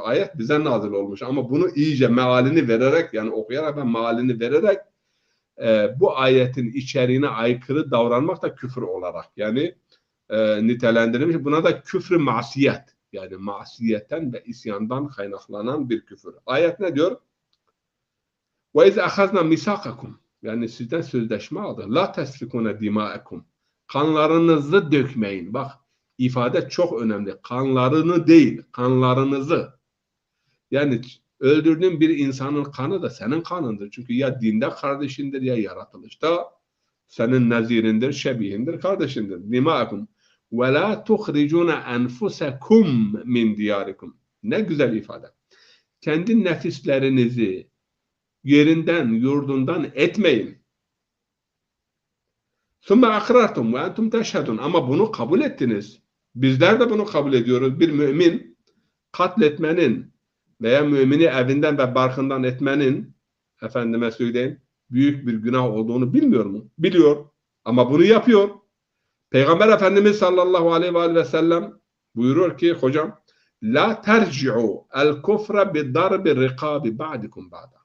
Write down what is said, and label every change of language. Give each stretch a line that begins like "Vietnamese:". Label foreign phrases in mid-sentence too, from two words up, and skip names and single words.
Turkish: Ayet bize nazil olmuş ama bunu iyice mealini vererek, yani okuyarak ve mealini vererek bu ayetin içeriğine aykırı davranmak da küfür olarak yani nitelendirilmiş. Buna da küfrü masiyet, yani masiyetten ve isyandan kaynaklanan bir küfür. Ayet ne diyor?
Arabic: وَاِذْ اَخَذْنَا مِسَاقَكُمْ,
Turkish: yani sizden sözleşme aldı.
Arabic: لَا تَسْفِكُونَ دِمَاءَكُمْ,
Turkish: kanlarınızı dökmeyin. Bak, ifade çok önemli. Kanlarını değil, kanlarınızı. Yani öldürdüğün bir insanın kanı da senin kanındır. Çünkü ya dinde kardeşindir ya yaratılışta senin nezirindir, şebihindir, kardeşindir.
Arabic: دِمَاءَكُمْ وَلَا تُخْرِجُونَ أَنْفُسَكُمْ مِنْ دِيَارِكُمْ.
Turkish: Ne güzel ifade. Kendi nefislerinizi yerinden, yurdundan etmeyin.
Arabic: ثُمَّ أَقْرَرْتُمْ وَاَنْتُمْ تَشْهَدُونَ.
Turkish: Ama bunu kabul ettiniz. Bizler de bunu kabul ediyoruz. Bir mümin katletmenin veya mümini evinden ve barkından etmenin, efendime söyleyeyim, büyük bir günah olduğunu bilmiyor mu? Biliyor. Ama bunu yapıyor. Peygamber Efendimiz
Arabic: صلى الله عليه وسلم
Turkish: buyuruyor ki, hocam,
Arabic: لا ترجعوا الكفر بضرب رقاب بعضكم بعضا.